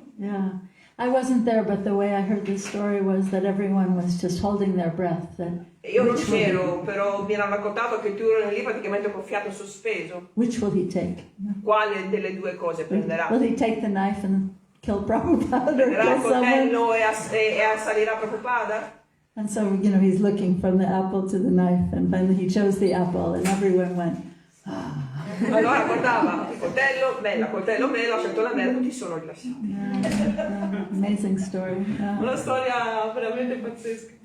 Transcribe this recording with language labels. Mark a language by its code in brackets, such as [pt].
[en] Yeah. I wasn't there, but the way I heard this story was that everyone was just holding their breath. [it] Io non c'ero, però mi hanno raccontato che tu eri lì praticamente con fiato sospeso. [en] Which will he take? [it] Quale delle due cose prenderà? [en] Will he take the knife and kill Prabhupada or [it] Prenderà il [en] kill someone? [it] coltello e assalirà Prabhupada? [en] And so, you know, he's looking from the apple to the knife, and finally he chose the apple, and everyone went, ah. [it] Allora guardava il coltello, mela, ho scelto la mela, tutti sono rilassati. [en] Yeah, amazing story. [it] Una storia veramente pazzesca.